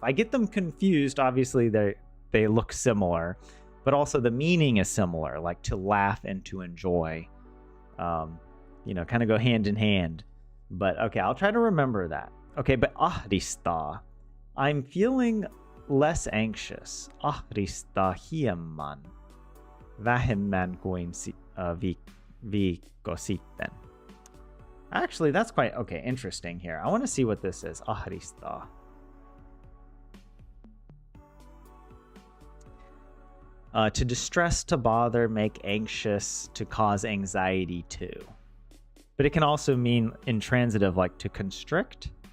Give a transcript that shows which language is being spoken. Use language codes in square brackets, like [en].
[en] I get them confused. Obviously, they look similar, but also the meaning is similar, like to laugh and to enjoy. Kind of go hand in hand. But okay, I'll try to remember that. Okay, but ahdistaa. I'm feeling less anxious. [fi] Ahdistaa hieman vähemmän kuin viikko sitten. [en] Actually, that's quite okay. Interesting here. I want to see what this is. Ahdistaa. To distress, to bother, make anxious, to cause anxiety to. But it can also mean intransitive, like to constrict.